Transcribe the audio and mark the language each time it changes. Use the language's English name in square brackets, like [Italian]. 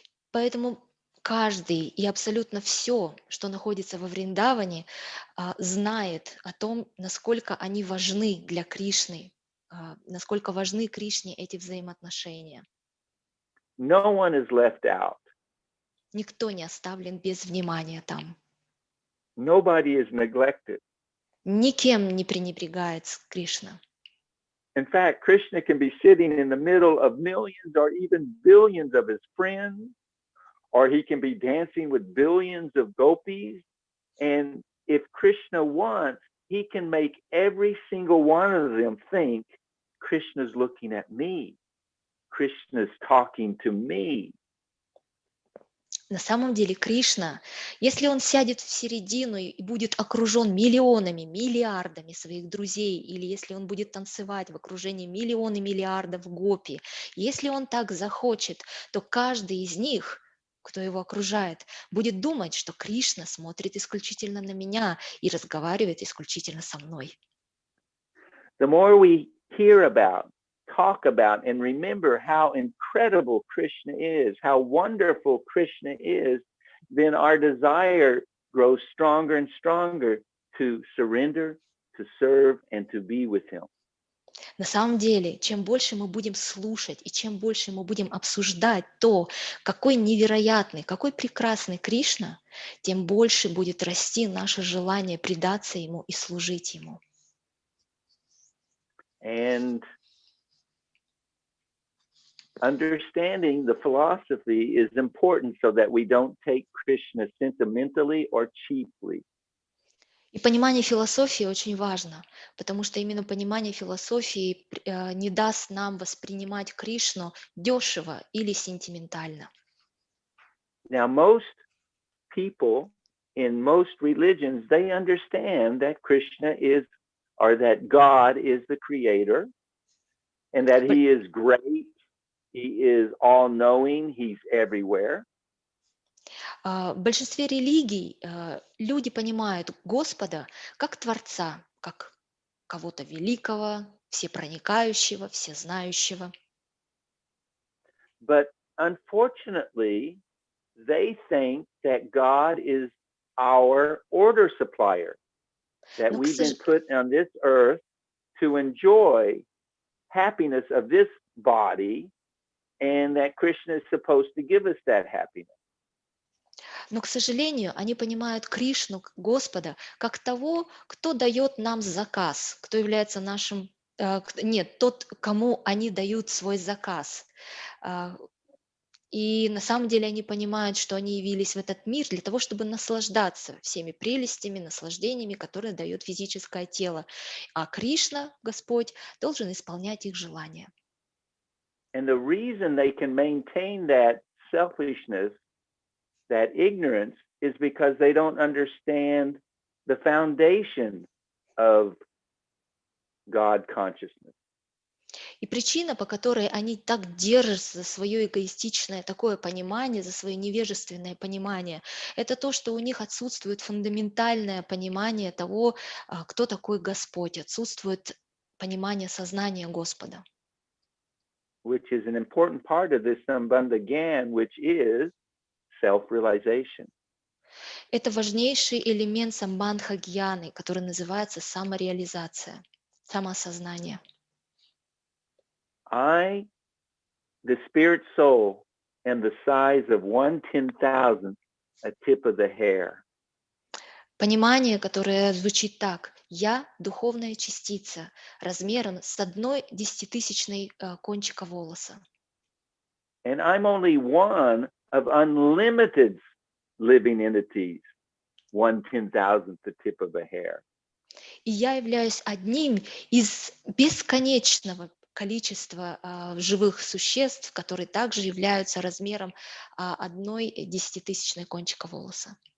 [Russian] Поэтому каждый и абсолютно все, что находится во Вриндаване, знает о том, насколько они важны для Кришны, насколько важны Кришне эти взаимоотношения. [English] No one is left out. [Russian] Никто не оставлен без внимания там. [English] Nobody is neglected. [Russian] Никем не пренебрегает Кришна. [English] In fact, Krishna can be sitting in the middle of millions or even billions of his friends, or he can be dancing with billions of gopis. And if Krishna wants, he can make every single one of them think Krishna's looking at me. Krishna's talking to me. [Russian] На самом деле Кришна, если он сядет в середину и будет окружен миллионами, миллиардами своих друзей, или если он будет танцевать в окружении миллионов и миллиардов гопи, если он так захочет, то каждый из них, кто его окружает, будет думать, что Кришна смотрит исключительно на меня и разговаривает исключительно со мной. [English] The more we hear about, talk about, and remember how incredible Krishna is, how wonderful Krishna is, then our desire grows stronger and stronger to surrender, to serve, and to be with him. [Russian] На самом деле, чем больше мы будем слушать и чем больше мы будем обсуждать то, какой невероятный, какой прекрасный Кришна, тем больше будет расти наше желание предаться Ему и служить Ему. [English] And understanding the philosophy is important so that we don't take Krishna sentimentally or cheaply. [Russian] И понимание философии очень важно, потому что именно понимание философии не даст нам воспринимать Кришну дешево или сентиментально. [English] Now, most people in most religions, they understand that Krishna is, or that God is the creator, and that he is great, he is all-knowing, he's everywhere. [Russian] В большинстве религий люди понимают Господа как Творца, как кого-то великого, всепроникающего, всезнающего. [English] But unfortunately, they think that God is our order supplier, that we've been put on this earth to enjoy happiness of this body, and that Krishna is supposed to give us that happiness. [Russian] Но, к сожалению, они понимают Кришну, Господа, как того, кто дает нам заказ, кто является нашим... Нет, тот, кому они дают свой заказ. И на самом деле они понимают, что они явились в этот мир для того, чтобы наслаждаться всеми прелестями, наслаждениями, которые дает физическое тело. А Кришна, Господь, должен исполнять их желания. [English] And the reason they can maintain that selfishness, that ignorance, is because they don't understand the foundation of God consciousness. [Russian] И причина, по которой они так держатся за свое эгоистичное такое понимание, за свое невежественное понимание, это то, что у них отсутствует фундаментальное понимание того, кто такой Господь, отсутствует понимание сознания Господа. [English] Which is an important part of this Sambandha Gyan, which is self-realization. [Russian] Это важнейший элемент самбандха гьяны, который называется самореализация, самоосознание. [English] I, the spirit soul, am the size of 1/10,000th, a tip of the hair. [Russian] Понимание, которое звучит так: «Я – духовная частица, размером с 1/10,000 кончика волоса». [English] And I'm only one of unlimited living entities, 1/10,000th, the tip of a hair. [Russian] И я являюсь одним из бесконечного количества живых существ, которые также являются размером 1/10,000 кончика волоса.